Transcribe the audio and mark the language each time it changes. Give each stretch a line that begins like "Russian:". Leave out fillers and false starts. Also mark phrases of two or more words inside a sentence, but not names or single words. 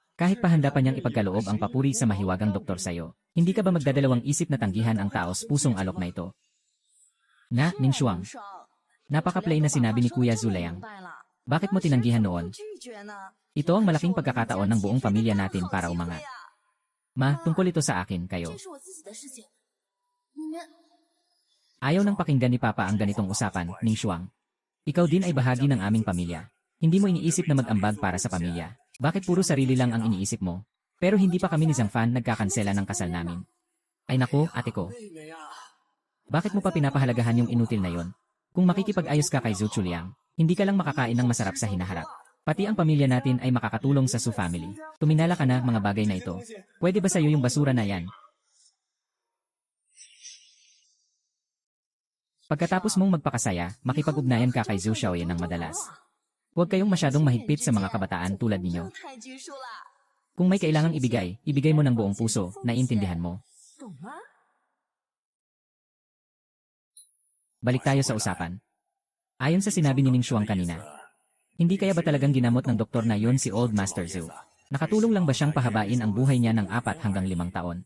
Filipino: Kahit pa handa pa niyang ipagkaloob ang papuri sa mahiwagang doktor sa'yo, hindi ka ba magdadalawang isip na tanggihan ang taos pusong alok na ito? Na, Ning Shuang,
Chinese: 爽，
Filipino: napaka-play na sinabi ni Kuya Zulayang.
Chinese: 明白了，
Filipino: Bakit mo tinanggihan noon?
Chinese: 拒绝呢？
Filipino: Ito ang malaking pagkakataon ng buong pamilya natin para umangat. Ma, tungkol ito sa akin, kayo.
Chinese: 这是我自己的事情，你们
Filipino: Ayaw nang pakinggan ni Papa ang ganitong usapan, Ning Shuang. Ikaw din ay bahagi ng aming pamilya. Hindi mo iniisip na mag-ambag para sa pamilya. Bakit puro sarili lang ang iniisip mo? Pero hindi pa kami ni Zhang Fan nagkakansela ng kasal namin. Ay nako, ate ko.
Chinese: 妹妹啊，
Filipino: Bakit mo pa pinapahalagahan yung inutil na yon? Kung makikipag-ayos ka kay Zhu Chuliang, hindi ka lang makakain ng masarap sa hinaharap. Pati ang pamilya natin ay makakatulong sa Su family. Tuminala ka na mga bagay na ito. Pwede ba sa'yo yung basura na yan? Pagkatapos mong magpakasaya, makipag-ugnayan ka kay Zhu Xiaoyan ng madalas. Huwag kayong masyadong mahigpit sa mga kabataan tulad ninyo.
Chinese: 太拘束了，
Filipino: Kung may kailangang ibigay, ibigay mo ng buong puso, naiintindihan mo.
Chinese: 懂吗？
Filipino: Balik tayo sa usapan. Ayon sa sinabi ni Ning Shuang kanina, hindi kaya ba talagang ginamot ng doktor na yon si
English: Old Master
Filipino: Zhu? Nakatulong lang ba siyang pahabain ang buhay niya ng 4 hanggang 5 taon?